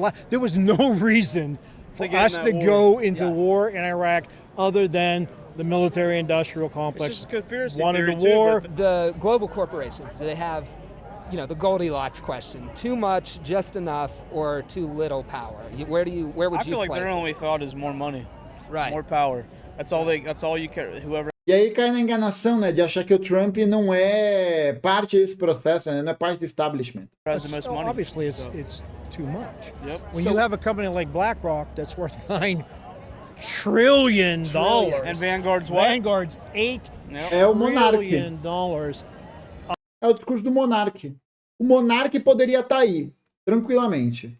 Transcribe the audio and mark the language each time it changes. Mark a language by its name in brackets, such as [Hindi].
[English] There was no reason for us to go into war in Iraq other than the military-industrial complex wanted a war. The global corporations, do they have, the Goldilocks question? Too much, just enough, or too little power? Where would you place it? I feel like their only thought is more money, right? More power. That's all you care. Whoever. [Portuguese] E aí cai na enganação, né, de achar que o Trump não é parte desse processo, né, não é parte do establishment. [English] Obviously, it's too much. Yep. When you have a company like BlackRock that's worth $9 trillion, And Vanguard's what? Vanguard's $8 [Portuguese] É o MONARK. [English] trillion. [Portuguese] É o discurso do MONARK. O MONARK poderia estar aí, tranquilamente.